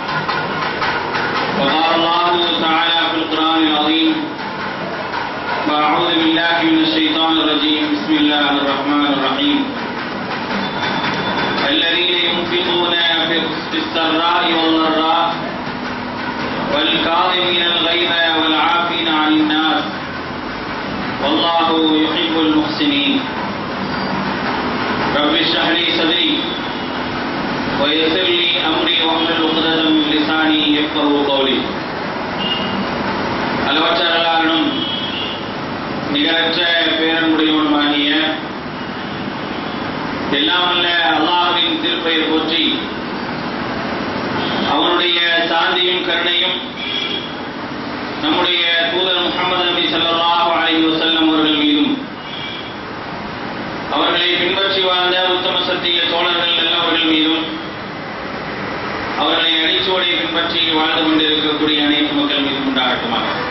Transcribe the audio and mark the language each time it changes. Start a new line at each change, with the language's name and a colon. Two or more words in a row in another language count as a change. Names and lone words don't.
Arabic: وقال الله تعالى في القرآن العظيم فأعوذ بالله من الشيطان الرجيم بسم الله الرحمن الرحيم الذين ينفقون في السراء والضراء والكاظمين الغيظ والعافين عن الناس والله يحب المحسنين رب اشرح لي صدري ويسر لي أمري واحلل عقدة من لساني يفقهوا قولي
Tamil: அளவற்ற அருளாளனும் நிகரற்ற பேரன்புடையவனுமாகிய எல்லாம் வல்ல அல்லாஹ்வின் திருப்பெயர் போற்றி அவனுடைய சாந்தியும் கருணையும் நம்முடைய தூதர் முஹம்மது நபி ஸல்லல்லாஹு அலைஹி வஸல்லம் அவர்கள் மீதும் அவர்களை பின்பற்றி வாழ்ந்த உத்தம சத்திய தோழர்கள் நல்லவர்கள் மீதும் அவர்களை அடிச்சுவடை பின்பற்றி வாழ்ந்து கொண்டிருக்கக்கூடிய அனைத்து மக்கள் மீதும் உண்டாகட்டுமாக.